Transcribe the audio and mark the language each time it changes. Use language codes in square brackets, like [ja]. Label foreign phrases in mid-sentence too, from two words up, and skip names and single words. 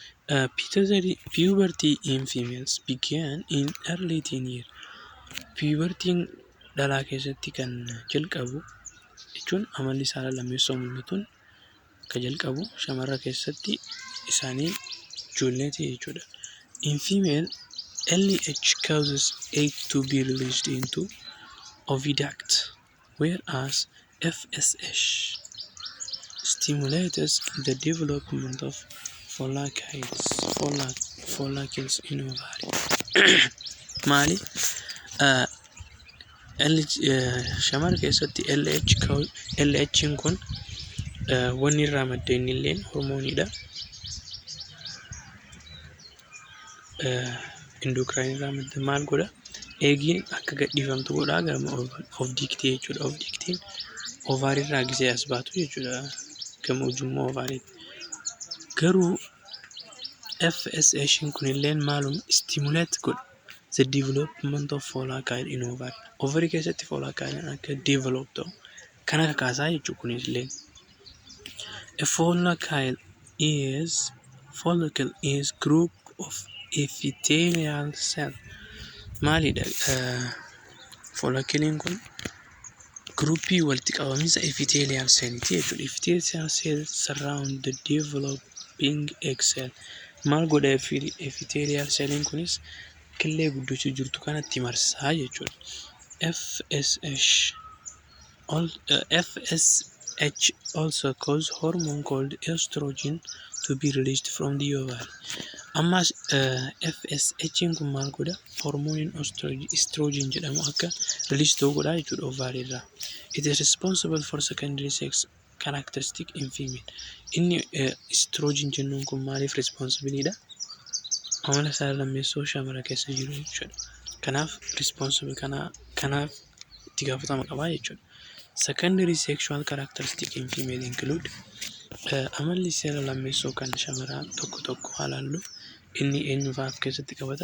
[en] Puberty in females began in early teen year. [om] Pubertiin dhalaa keessatti kan jalqabu jechuun amalli saalaa lammeessoo mul'atuun kan jalqabu shamarra keessatti isaanii ijoolleeti jechuudha. [en] In female, LH causes egg to be released into oviduct, whereas FSH stimulates the development of follicles in ovary. [om] Maali? Shamara keessatti LH kun wanni irraa madda inni illee hormooniidha. Endocrine irraa madda maal godha? Eegiin akka gadhiifamtu godhaa gama ovdiktii jechuudha. Ovdiktiin ovaarii irraa gisee as baatu jechuudha. Gama ujummoo ovaariitti. Garuu FSH kun illee maalum stimulate godha [en] the development of follicle in ovary. [om] Ovary keessatti follicle akka develop ta'u kan akka kaasaa jechuudha kunis illee. [en] A follicle is group of epithelial cell. [om] Maalidha? Folliclein kun groupii walitti qabamiinsa [en] epithelial celliti [om] jechuudha. [en] Epithelial cell surround the developing egg cell. [om] Maal godha [en] epithelial cellin [om] kunis killee guddicha jirtu kanatti marsaa jechuudha. [en] FSH also cause hormone called estrogen to be released from the ovary. [om] Ammas FSH kun maal godha? Hormooniin estrogen jedhamu akka release ta'u godha jechuudha ovary irraa. [en] It is responsible for secondary sex characteristic in female. [om] Inni estrogen jennuun kun maaliif responsibiliidha? Amala saalaa lammeessoo shamara keessa jiru jechuudha. Kanaaf responsible kanaaf itti gaafatama qabaa jechuudha. [en] Secondary sexual characteristic in female include [om] amalli saalaa lammeessoo kan shamaraa tokko haalaallu inni eenyufaaf keessatti qabata?